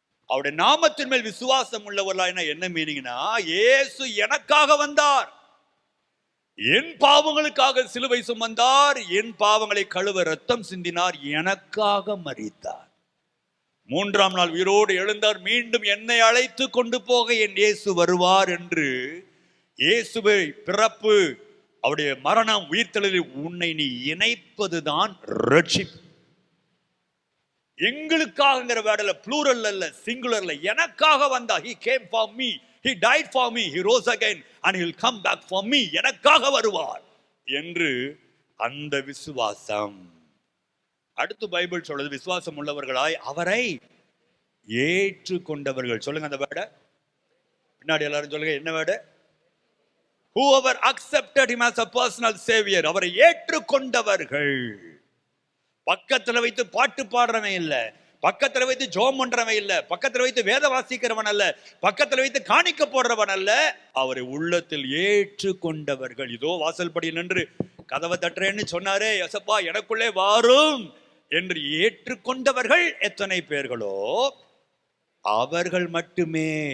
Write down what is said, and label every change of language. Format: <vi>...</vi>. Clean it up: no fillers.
<ta>அவருடைய நாமத்தின் மேல் விசுவாசம் உள்ளவர்களா என்ன மீனிங்னா, இயேசு எனக்காக வந்தார், என் பாவங்களுக்காக சிலுவை சுமந்தார், என் பாவங்களை கழுவ ரத்தம் சிந்தினார், எனக்காக மரித்தார், 3ஆம் நாள் உயிரோடு எழுந்தார், மீண்டும் என்னை அழைத்து கொண்டு போக என் இயேசு வருவார் என்று இயேசுவை பிறப்பு, அவருடைய மரணம், உயிர்த்தெழுதலில் உன்னை நீ இணைப்பதுதான் ரட்சிப்பு. எங்களுக்காகங்கிற வேர்டுல ப்ளூரல் அல்ல, சிங்குலர்ல, எனக்காக வந்தா.</ta> <en>he came for me, he died for me, he rose again and he will come back for me.</en> <ta>எனக்காக வருவார் என்று அந்த விசுவாசம். அடுத்து பைபிள் சொல்றது, விசுவாசம் உள்ளவர்களாய் அவரை ஏற்றுக்கொண்டவர்கள். சொல்லுங்க அந்த வேர்டை பின்னாடி எல்லாரும் சொல்லுங்க. என்ன word?</ta> <en>whoever accepted him as a personal savior.</en> <ta>அவரை ஏற்றுக்கொண்டவர்கள். பக்கத்துல வைத்து பாட்டு பாடுறவன் இல்ல, பக்கத்துல வைத்து ஜோம் பண்றவன் இல்ல, பக்கத்துல வைத்து வேத வாசிக்கிறவன் அல்ல, பக்கத்துல வைத்து காணிக்க போடுறவன் அல்ல, அவரை உள்ளத்தில் ஏற்றுக்கொண்டவர்கள். இதோ வாசல்படி நின்று கதவை தட்டுறேன்னு சொன்னாரே யேசப்பா, எனக்குள்ளே வாரும் என்று ஏற்றுக்கொண்டவர்கள் எத்தனை பேர்களோ அவர்கள் மட்டுமே.</ta>